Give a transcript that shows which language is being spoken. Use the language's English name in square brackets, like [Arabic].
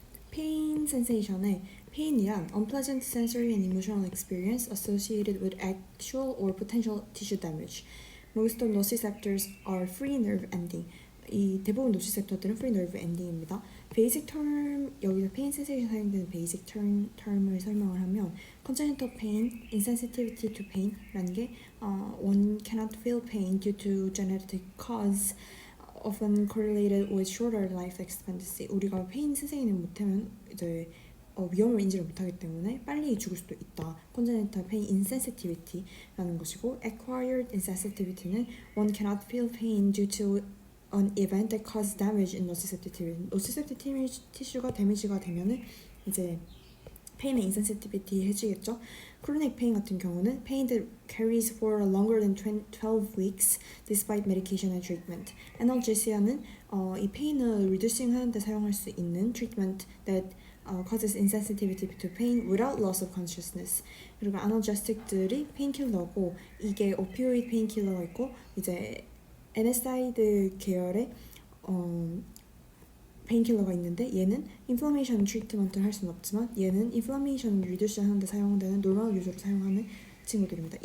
[Korean] pain sensation의 pain이란 [English] unpleasant sensory and emotional experience associated with actual or potential tissue damage. Most of nociceptors are free nerve ending. [Korean] 이 대부분 노시셉터들은 free nerve ending입니다. 베이직 term, 여기서 pain sensation 사용되는 베이직 term을 설명을 하면 congenital pain, insensitivity to pain 라는 게 [English] one cannot feel pain due to genetic cause often correlated with shorter life expectancy. [Korean] 우리가 페인 sensation을 못하면 이제 위험을 인지를 못하기 때문에 빨리 죽을 수도 있다. congenital pain insensitivity라는 것이고 acquired insensitivity는 one [English] cannot feel pain due to an event that causes damage in nociceptive tissue가 데미지가 되면은 이제 pain의 insensitivity 해지겠죠. chronic pain [Korean] 같은 경우는 [English] pain that carries for longer than 12 weeks despite medication and treatment. [Korean] analgesia는 이 pain을 reducing 하는데 사용할 수 있는 [English] treatment that causes insensitivity to pain without loss of consciousness. [Korean] 그리고 analgesic들이 painkiller고 이게 opioid painkiller가 있고 이제 NSAID 계열의 페인킬러가 있는데 얘는 인플라메이션 트리트먼트를 할 수는 없지만 얘는 인플라메이션 리듀스 하는데 사용되는 노멀 유저로 사용하는 친구들입니다.